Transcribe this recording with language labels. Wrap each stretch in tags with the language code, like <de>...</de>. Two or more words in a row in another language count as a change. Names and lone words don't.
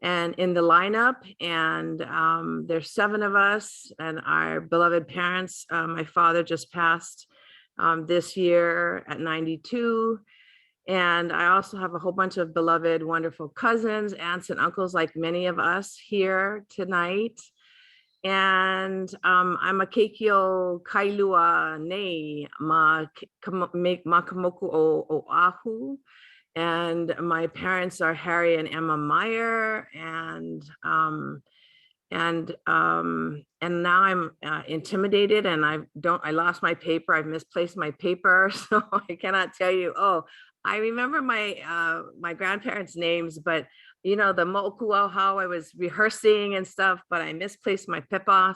<en>and in the lineup, and there's 7 of us, and our beloved parents. My father just passed this year at 92. And I also have a whole bunch of beloved, wonderful cousins, aunts, and uncles, like many of us here tonight. And I'm a</en> <haw>keikio kailua nei ma kamoku o Ahu.</haw> <en>And my parents are Harry and Emma Meyer, and now I'm intimidated, and I lost my paper. I've misplaced my paper, so I cannot tell you. Oh, I remember my my grandparents' names, but you know, the mo'okua, how I was rehearsing and stuff, but I misplaced my pipa.</en>